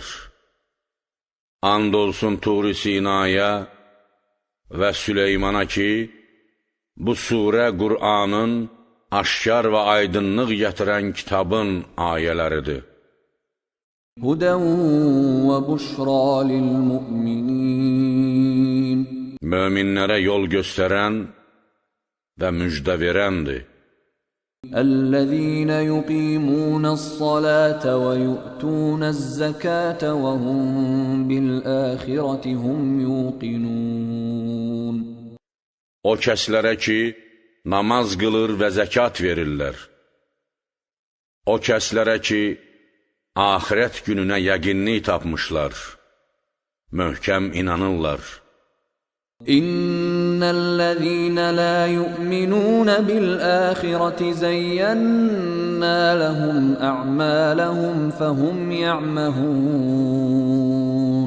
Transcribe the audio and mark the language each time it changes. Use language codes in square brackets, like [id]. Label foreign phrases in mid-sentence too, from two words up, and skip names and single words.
[az] And olsun Tur-i Sinaya və Süleymana ki, bu surə Qur'anın aşkar və aydınlıq gətirən kitabın ayələridir. [ar] هدى وبشرى للمؤمنين. [az] Möminlərə yol göstərən və müjdə verəndir. [ar] الذين يقيمون الصلاة ويؤتون الزكاة وهم بالآخرة هم يوقنون. [az] O kəslərə ki, namaz qılır və zəkat verirlər. O kəslərə ki, axirət gününə yəqinlik tapmışlar, möhkəm inanırlar. [ar] إن الذين لا يؤمنون بالآخرة زينا لهم أعمالهم فهم يعمهون.